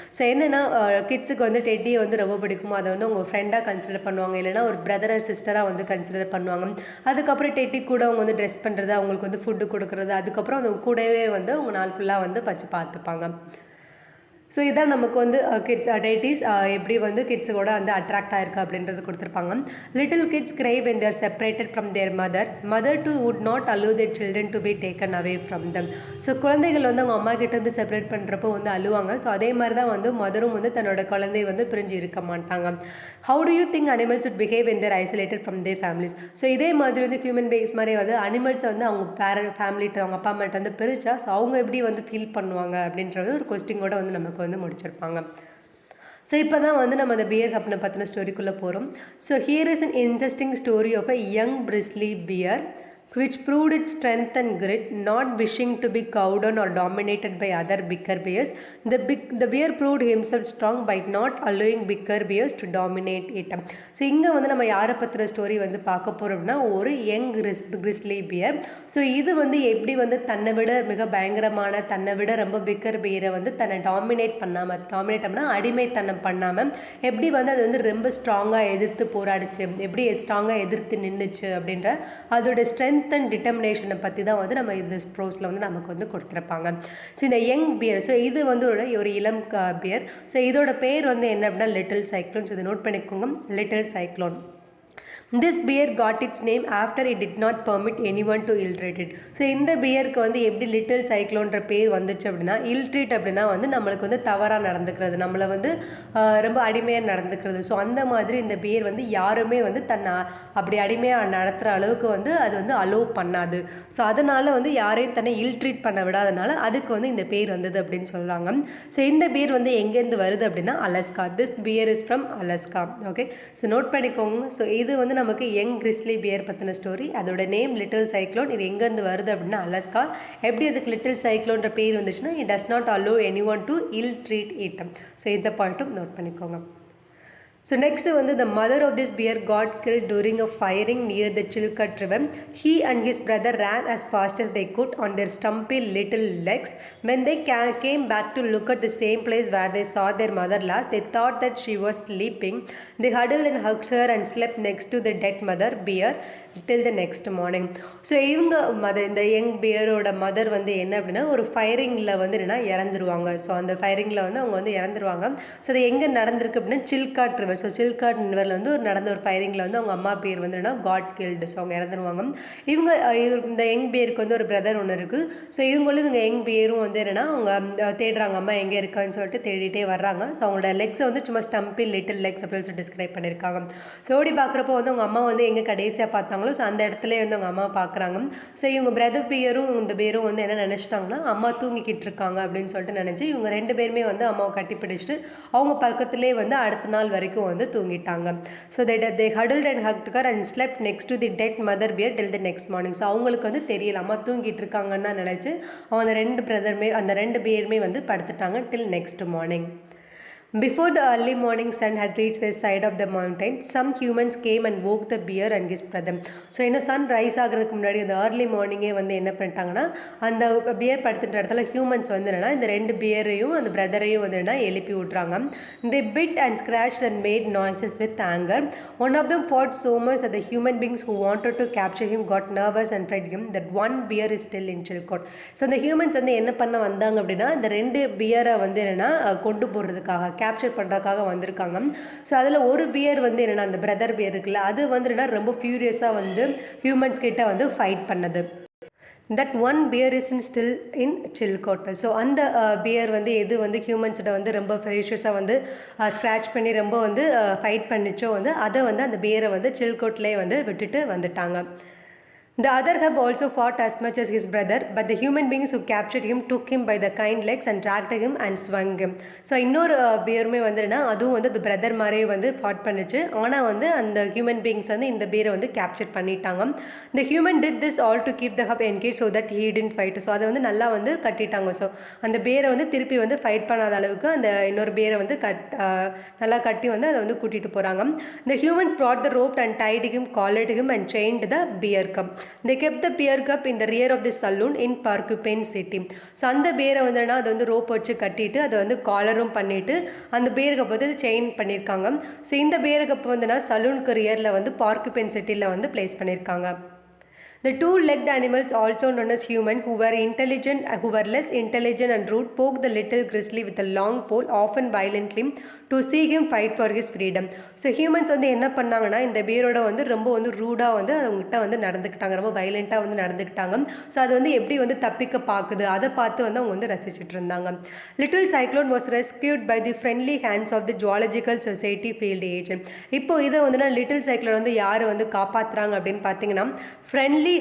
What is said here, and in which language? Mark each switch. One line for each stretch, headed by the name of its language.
Tamil: So என்னென்னா கிட்ஸுக்கு வந்து டெட்டியை வந்து ரொம்ப பிடிக்கும். அதை வந்து உங்கள் ஃப்ரெண்டாக கன்சிடர் பண்ணுவாங்க, இல்லைனா ஒரு பிரதர் அண்ட் சிஸ்டராக வந்து கன்சிடர் பண்ணுவாங்க. அதுக்கப்புறம் டெட்டி கூட அவங்க வந்து ட்ரெஸ் பண்ணுறது, அவங்களுக்கு வந்து ஃபுட்டு கொடுக்குறது, அதுக்கப்புறம் அவங்க கூடவே வந்து அவங்க நாள் ஃபுல்லாக வந்து வச்சு பார்த்துப்பாங்க. ஸோ இதான் நமக்கு வந்து கிட்ஸ் டெட்டீஸ் எப்படி வந்து கிட்ஸுக்கூட வந்து அட்ராக்ட் ஆகிருக்கு அப்படின்றது கொடுத்துருப்பாங்க.
English: Little kids cry when they are separated from their mother too would not allow their children to be taken away from them.
Tamil: So குழந்தைகள் வந்து அவங்க அம்மா கிட்டேருந்து செப்பரேட் பண்ணுறப்போ வந்து அழுவாங்க. ஸோ அதே மாதிரி தான் வந்து மதரும் வந்து தன்னோட குழந்தைய வந்து பிரிஞ்சு இருக்க மாட்டாங்க.
English: How do you think animals would behave when they are isolated from their families?
Tamil: So இதே மாதிரி வந்து ஹியூமன் பீயிங்ஸ் மாதிரி வந்து அனிமல்ஸை வந்து அவங்க ஃபேமிலிட்ட, அவங்க அப்பா அம்மாட்ட வந்து பிரிச்சா ஸோ அவங்க எப்படி வந்து ஃபீல் பண்ணுவாங்க அப்படின்றது ஒரு கொஸ்டினோட வந்து நமக்கு வந்து முடிச்சிருப்பாங்க. ஸோ இப்போ தான் வந்து நம்ம அந்த பியர் கப்னை பற்றின ஸ்டோரிக்குள்ளே போகிறோம். So
English: Here is an interesting story of a young bristly bear which proved its strength and grit, not wishing to be cowed down or dominated by other bigger bears. The bear proved himself strong by not allowing bigger bears to dominate it.
Tamil: So இங்கே வந்து நம்ம யாரை பற்றின story வந்து பார்க்க போகிறோம்னா ஒரு young கிறிஸ்லி pier. So இது வந்து எப்படி வந்து தன்னை விட மிக பயங்கரமான தன்னை விட ரொம்ப பிக்கர் பியரை வந்து தன்னை டாமினேட் அப்படின்னா அடிமைத்தனம் பண்ணாமல் எப்படி வந்து அது வந்து ரொம்ப ஸ்ட்ராங்காக எதிர்த்து போராடிச்சு, எப்படி ஸ்ட்ராங்காக எதிர்த்து நின்றுச்சு அப்படின்ற அதோட ஸ்ட்ரென்த் அண்ட் டிட்டர்மினேஷனை பற்றி தான் வந்து நம்ம இந்த ப்ரோஸில் வந்து நமக்கு வந்து கொடுத்துருப்பாங்க. ஸோ இந்த யங் பியர், ஸோ இது வந்து ஒரு இளம் பியர். ஸோ இதோட பேர் வந்து என்ன அப்படின்னா லிட்டில் சைக்ளோன். ஸோ இதை நோட் பண்ணிக்கோங்க, little cyclone.
English: This bear got its name after it did not permit anyone to ill-treat it.
Tamil: So இந்த பியருக்கு வந்து எப்படி லிட்டில் சைக்ளோன்ற பேர் வந்துச்சு அப்படின்னா, இல்ட்ரீட் அப்படின்னா வந்து நம்மளுக்கு வந்து தவறாக நடந்துக்கிறது, நம்மளை வந்து ரொம்ப அடிமையாக நடந்துக்கிறது. ஸோ அந்த மாதிரி இந்த பியர் வந்து யாருமே வந்து தன்னை அப்படி அடிமையாக நடத்துகிற அளவுக்கு வந்து அது வந்து அலோவ் பண்ணாது. ஸோ அதனால் வந்து யாரையும் தன்னை இல்ட்ரீட் பண்ண விடாதனால அதுக்கு வந்து இந்த பேர் வந்தது அப்படின்னு சொல்கிறாங்க. ஸோ இந்த பியர் வந்து எங்கேருந்து வருது அப்படின்னா Alaska.
English: This bear is from Alaska.
Tamil: Okay, so note பண்ணிக்கோங்க. ஸோ இது வந்து நமக்கு யங் கிறிஸ்லி பியர் பற்றின ஸ்டோரி. அதோட நேம் லிட்டில் சைக்ளோன். இது எங்கேருந்து வருது அப்படின்னா அலஸ்கா. எப்படி அதுக்கு லிட்டில் சைக்ளோன்ற பேர் வந்துச்சுன்னா,
English: It does not allow any one to ill treat it.
Tamil: So இந்த பாயிண்ட்டும் நோட் பண்ணிக்கோங்க.
English: So next வந்து the mother of this bear got killed during a firing near the Chilkat River. He and his brother ran as fast as they could on their stumpy little legs. When they came back to look at the same place where they saw their mother last, they thought that she was sleeping. They huddled and hugged her and slept next to the dead mother bear till the next morning.
Tamil: So இவங்க இந்த young பியரோட mother வந்து என்ன அப்படின்னா ஒரு ஃபயரிங்கில் வந்து என்னென்னா இறந்துருவாங்க. So அந்த ஃபயரிங்கில் வந்து அவங்க வந்து இறந்துருவாங்க. ஸோ அது எங்கே நடந்திருக்கு அப்படின்னா சில்காட் ரிவர். ஸோ சில்காட் ரிவரில் வந்து நடந்த ஒரு ஃபயரிங்கில் வந்து அவங்க அம்மா பேர் வந்து என்னன்னா காட் கில்டு. ஸோ அவங்க இறந்துருவாங்க. இவங்க இந்த யங் பியருக்கு வந்து ஒரு பிரதர் ஒன்று இருக்குது. ஸோ இவங்க யங் பியரும் வந்து என்னென்னா அவங்க தேடுறாங்க அம்மா எங்கே இருக்கான்னு சொல்லிட்டு தேடிட்டே வர்றாங்க. ஸோ அவங்களோட லெக்ஸை வந்து சும்மா ஸ்டம்பி லிட்டில் லெக்ஸ் அப்படின்னு சொல்லி டிஸ்கிரைப் பண்ணியிருக்காங்க. ஸோ ஓடி பார்க்குறப்போ வந்து அவங்க அம்மா வந்து எங்கே கடைசியாக பார்த்தாங்க. ஸோ அந்த இடத்துல வந்து அவங்க அம்மா பார்க்குறாங்க. ஸோ இவங்க பிரதர் பியரும் இந்த பேரும் வந்து என்ன நினச்சிட்டாங்கன்னா அம்மா தூங்கிக்கிட்டு இருக்காங்க அப்படின்னு சொல்லிட்டு நினச்சி இவங்க ரெண்டு பேருமே வந்து அம்மாவை கட்டி பிடிச்சிட்டு அவங்க பக்கத்துலேயே வந்து அடுத்த நாள் வரைக்கும் வந்து தூங்கிட்டாங்க.
English: So they huddled and hugged her and slept next to the dead mother bear till the next morning.
Tamil: So அவங்களுக்கு வந்து தெரியல அம்மா தூங்கிட்டு இருக்காங்கன்னு தான் நினச்சி அவங்க அந்த ரெண்டு பேருமே வந்து படுத்துட்டாங்க
English: till next morning. Before the early morning sun had reached the side of the mountain, some humans came and woke the bear and his brother.
Tamil: So இன்னும் சன் ரைஸ் ஆகிறதுக்கு முன்னாடி அந்த ஏர்லி மார்னிங்கே வந்து என்ன பண்ணிட்டாங்கன்னா அந்த பியர் படுத்துட்ட இடத்துல ஹியூமன்ஸ் வந்து என்னென்னா இந்த ரெண்டு பியரையும் அந்த பிரதரையும் வந்து என்ன எழுப்பி விட்றாங்க.
English: They bit and scratched and made noises with anger. One of them fought so much that the human beings who wanted to capture him got nervous and tried him that one bear is still in Chilcot.
Tamil: So அந்த humans வந்து என்ன பண்ண வந்தாங்க அப்படின்னா இந்த ரெண்டு பியரை வந்து என்னென்னா கொண்டு போகிறதுக்காக கேப்சர் பண்ணுறதுக்காக வந்திருக்காங்க. ஸோ அதில் ஒரு பியர் வந்து என்னென்னா அந்த பிரதர் பியர் இருக்குல்ல அது வந்து என்னென்னா ரொம்ப ஃபியூரியஸாக வந்து ஹியூமன்ஸ் கிட்ட வந்து ஃபைட் பண்ணது.
English: That one bear is still in Chilkat.
Tamil: So அந்த பியர் வந்து எது வந்து ஹியூமன்ஸிட்ட வந்து ரொம்ப ஃபெரிஷியஸாக வந்து ஸ்க்ராச் பண்ணி ரொம்ப வந்து ஃபைட் பண்ணிச்சோ வந்து அதை வந்து அந்த பியரை வந்து சில்கோட்லேயே வந்து விட்டுட்டு வந்துட்டாங்க.
English: The other cub also fought as much as his brother, but the human beings who captured him took him by the hind legs and dragged him and swung him.
Tamil: So இன்னொரு பியருமே வந்துன்னா அதுவும் வந்து அந்த பிரதர் மாதிரியே வந்து ஃபாட் பண்ணிச்சு. ஆனால் வந்து அந்த ஹியூமன் பீயிங்ஸ் வந்து இந்த பியரை வந்து கேப்சர் பண்ணிட்டாங்க.
English: The human did this all to keep the cub engaged so that he didn't fight.
Tamil: So அதை வந்து நல்லா வந்து கட்டிட்டாங்க. ஸோ அந்த பியரை வந்து திருப்பி வந்து ஃபைட் பண்ணாத அளவுக்கு அந்த இன்னொரு பியரை வந்து நல்லா கட்டி வந்து அதை வந்து கூட்டிகிட்டு போகிறாங்க.
English: The humans brought the rope and tied him, collared him and chained the bear cub. They kept the bear cub in the rear of the saloon in Porcupine City.
Tamil: So அந்த பேரை வந்துன்னா அதை வந்து ரோப் வச்சு கட்டிட்டு அதை வந்து காலரும் பண்ணிவிட்டு அந்த பேர் கப் வந்து செயின் பண்ணியிருக்காங்க. ஸோ இந்த பேர் கப் வந்துன்னா சலூனுக்கு ரியரில் வந்து பார்க்குபைன் சிட்டியில் வந்து பிளேஸ் பண்ணியிருக்காங்க.
English: The two-legged animals, also known as human, who were less intelligent and rude, poked the little grizzly with a long pole, often violently, to see him fight for his freedom.
Tamil: So humans வந்து என்ன பண்ணாங்கன்னா இந்த பேரோட வந்து ரொம்ப வந்து ரூடாக வந்து அவங்ககிட்ட வந்து நடந்துக்கிட்டாங்க, ரொம்ப வைலண்ட்டாக வந்து நடந்துக்கிட்டாங்க. ஸோ அது வந்து எப்படி வந்து தப்பிக்க பார்க்குது அதை பார்த்து வந்து அவங்க வந்து ரசிச்சுட்டு இருந்தாங்க.
English: Little cyclone was rescued by the friendly hands of the zoological society field agent.
Tamil: இப்போ இதை வந்துன்னா லிட்டில் சைக்ளோன் வந்து யார் வந்து காப்பாற்றுறாங்க அப்படின்னு பார்த்தீங்கன்னா ஃப்ரெண்ட்லி